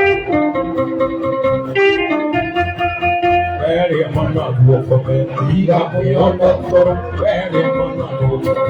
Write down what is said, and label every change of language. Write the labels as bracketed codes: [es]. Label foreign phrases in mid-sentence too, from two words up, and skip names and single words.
[en] Where am I not to come? [guz] Tiga mwe ondokoro. [en] Where am I not to come?